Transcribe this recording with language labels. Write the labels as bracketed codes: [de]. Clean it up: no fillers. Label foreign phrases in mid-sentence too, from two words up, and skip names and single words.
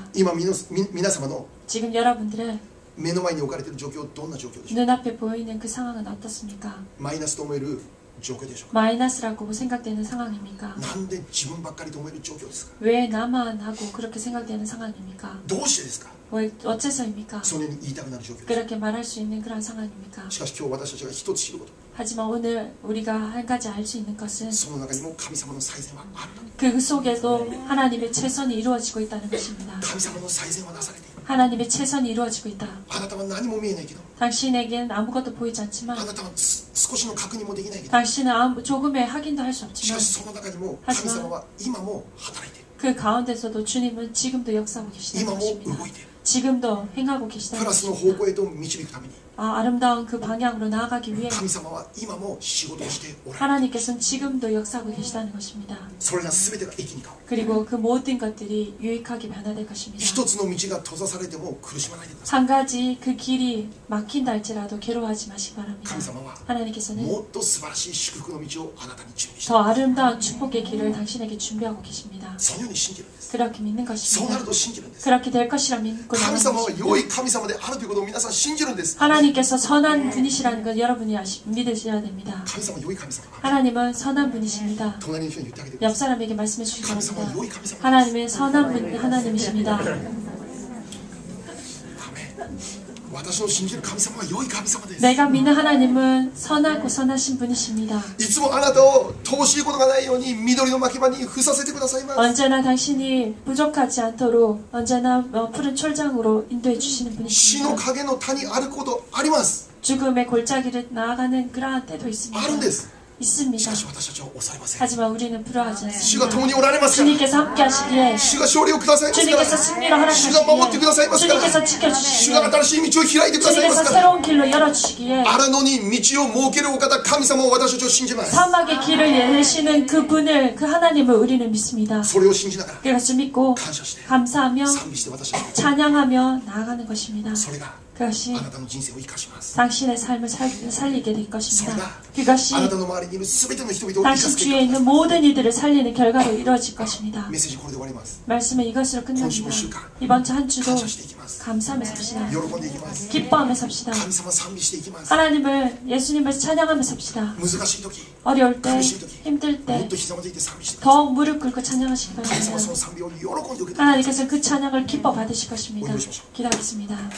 [ja] 今皆様の [ko] 지금 여러분들의 [ja] 目の前に置かれている状況、どんな状況でしょう。 [ko] 눈앞에 보이는 그 상황은 어떻습니까? [ja] マイナスと思える状況でしょうか。 [ko] 마이너스라고 생각되는 상황입니까? [ja] なんで自分ばっかりと思える状況ですか。 [ko] 왜 나만 하고 그렇게 생각되는 상황입니까? [ja] どうしてですか。 [ko] 왜 어째서입니까? [ja] そのように言いたくなる状況です。 [ko] 그렇게 말할 수 있는 그런 상황입니까? [ja] しかし今日私たちが一つ知ること、 [ko] 하지만 오늘 우리가 한 가지 알 수 있는 것은 [ja] その中にも神様の最善はある。 [ko] 그 속에도 하나님의 최선이 이루어지고 있다는 것입니다. [ja] 神様の最善はなされている。 [ko] 하나님의 최선이 이루어지고 있다. [ja] あなたは何も見えないけど、 [ko] 당신에겐 아무것도 보이지 않지만 [ja] あなたは少しの確認もできないけど、 [ko] 당신은 조금의 확인도 할 수 [ja] しか [ko] 없지만 [ja] しその中にも神様は今も働いている。 [ko] 그 가운데서도 주님은 지금도 역사하고 [ja] 今 [ko] 계시다는 [ja] も [ko] 것입니다. [ja] 動いている。 [ko] 지금도 행하고 [ja] プ [ko] 계시다는 [ja] ラスの方 [ko] 것입니다. [ja] 向へと導くために [ko] 아름다운 그 방향으로 나아가기 위해 [ja] 神様は今も仕事をしておられる。 [ko] 하나님께서는 지금도 역사하고 계시다는 것입니다. [ja] それら全てが益に変わる。 [ko] 그리고 그 모든 것들이 유익하게 변화될 것입니다. [ja] 一つの道が閉ざされても苦しまないでください。 [ko] 한 가지 그 길이 막힌다 할지라도 괴로워하지 마시기 바랍니다. [ja] 神様は [ko] 하나님께서는 [ja] もっと素晴らしい祝福の道をあなたに準備して [ko] 더 아름다운 축복의 길을 당신에게 준비하고 계십니다. [ja] そのように信じるんです。 [ko] 그렇게 믿는 [ja] そうな [ko] 것입니다. [ja] ると信じるんです。 [ko] 그렇게 될 것이라 믿고 [ja] 神 [ko] 나가는 [ja] 様は [ko] 것입니다. [ja] 良い神様であるということを皆さん信じるんです。 [ko] 하나님께서 선한 분이시라는 것 여러분이 믿으셔야 됩니다. [ja] 神様は良い神様。 [ko] 하나님은 선한 분이십니다. [ja] 隣の人に言ってあげてく [ko] 옆 [ja] ださい。 [ko] 사람에게 말씀해 주시기 [ja] 神様は [ko] 바랍니다. [ja] 良い神様。 [ko] 하나님은 선한 분 하나님이십니다. [ja] アメン。私の信じる神様は良い神様です。 [ko] 내가 믿는 하나님은 선하고 선하신 분이십니다. [ja] いつもあなたを乏しいことがないように緑の牧場に付させてくださいます。 [ko] 언제나 당신이 부족하지 않도록 언제나 푸른 철장으로 인도해 주시는 [ja] 死の [ko] 분이십니다. [ja] 影の谷歩くことあります。 [ko] 죽음의 골짜기를 나아가는 그러한 때도 [ja] あるん [ko] 있습니다. [ja] です。 し [ko] 있습니다. [ja] かし私たちは抑えません。 [ko] 하지만 우리는 불화하지 [ja] 主が [ko] 않습니다. [ja] 共におられますから。 [ko] 주님께서 함께 하시기에 [ja] 主が勝利をくださいますから [ko] 주님께서 승리를 [ja] 主が守ってください [ko] 허락하시기에 [ja] ますから [ko] 주님께서 [ja] 主 [ko] 지켜주시기에 [ja] が新しい道を開いてくださいま [ko] 주님께서 [ja] すから [ko] 새로운 길로 열어주시기에 [ja] 荒野に道を設けるお方神様を私たちを信じます。 [ko] 사막의 길을 내시는 그분을 그 하나님을 우리는 믿습니다. [ja] それを信じながら [ko] 그것을 믿고 [ja] 感謝して [ko] 감사하며 [ja] 賛美して私たち [ko] 찬양하며 나아가는 것입니다. [ja] それが [ko] 그것이 [ja] あなたの人生を生かします。 [ko] 당신의 삶을 살리게 될 [ja] それ [ko] 것입니다. [ja] が [ko] 그것이 [ja] あなたの周りにいる全ての人々を生か [ko] 당신 [ja] す結 [ko] 주위에 [ja] 果。 [ko] 있는 모든 이들을 살리는 결과로 이루어질 것입니다. [ja] メッセージこれで終わります。 [ko] 말씀은 이것으로 끝납니다. [ja] 今週も週間 [ko] 이번 주 한 주도 [ja] 感謝していきます。 [ko] 감사하며 삽시다. [ja] 喜んでいきます。 [ko] 기뻐하며 삽시다. [ja] 神様賛美していきます。 [ko] 하나님을 예수님을 찬양하며 삽시다. [ja] 難しい時 [ko] 어려울 때 [ja] 苦しい時 [ko] 힘들 [ja] もっ [ko] 때 [ja] とひざまずいて賛美してください。 [ko] 더 무릎 꿇고 찬양하시기 [ja] 神様はそ [ko] 바랍니다. [ja] の賛美を喜んで受け取ってください。 [ko] 하나님께서 그 찬양을 기뻐 받으실 것입니다. 기도하겠습니다.